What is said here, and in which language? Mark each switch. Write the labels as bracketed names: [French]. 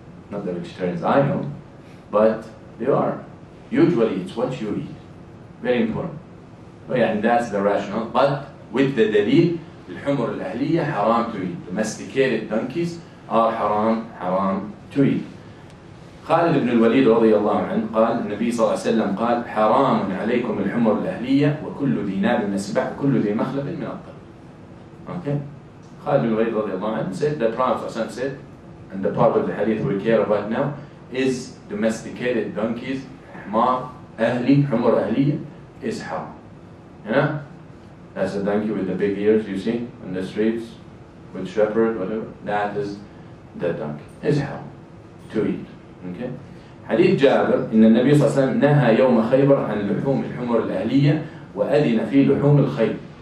[English] Not the vegetarians I know, but they are. Usually it's what you eat. Very important. Oh yeah, and that's the rationale. But with the dalil, الحمر الأهلية haram to eat. Domesticated donkeys are haram to eat. [Arabic] خالد بن الوليد رضي الله عنه قال النبي صلى الله عليه وسلم قال حرام عليكم الحمر الأهلية وكل ذي ناب من السباع وكل ذي مخلب من الطير. [English] Okay? Khalid bin Walid radiallahu anhu said, the Prophet said, and the part of the hadith we care about now, is domesticated donkeys, Himar, Ahli, Humur Ahliya, is haram. That's a donkey with the big ears you see on the streets, with shepherd, whatever. That is the donkey. Is haram to eat. Okay? [Arabic] حديث جابر إن النبي صلى الله عليه وسلم نهى يوم خيبر عن لحوم الحمر الأهلية وأذن في لحوم الخيل.